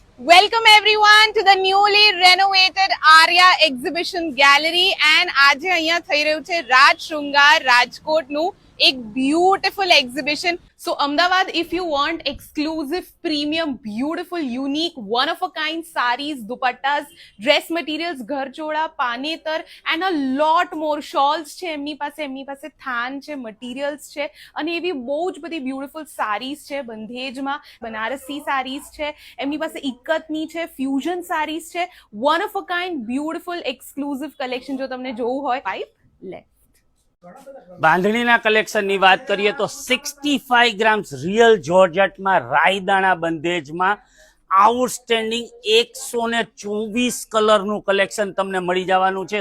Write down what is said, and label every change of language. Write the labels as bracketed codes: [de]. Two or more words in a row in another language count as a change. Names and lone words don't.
[en] Welcome everyone to the newly renovated Arya Exhibition Gallery and [gu] આજે અહીંયા થઈ રહ્યું છે રાજ શૃંગાર રાજકોટનું એક [en] beautiful exhibition. So Ahmedabad, if you want exclusive, premium, beautiful, unique, one of a kind sarees, dupattas, dress materials, [gu] ઘરચોળા, પાનેતર [en] and a lot more shawls [gu] છે એમની પાસે થાન છે, મટીરિયલ્સ છે અને એવી બહુ જ બધી [en] beautiful sarees [gu] છે. બંધેજમાં બનારસી સારીઝ છે, એમની પાસે ઇક્કતની છે, [en] fusion sarees [gu] છે, [en] one of a kind beautiful exclusive collection. [gu] જો તમને જોવું હોય પાઇપ લે. બાંધણીના કલેક્શનની વાત કરીએ તો 65 [en] grams real georgetteમાં [gu] રાયદાણા બંધેજમાં આઉટસ્ટેન્ડિંગ 124 કલરનું કલેક્શન તમને મળી જવાનું છે.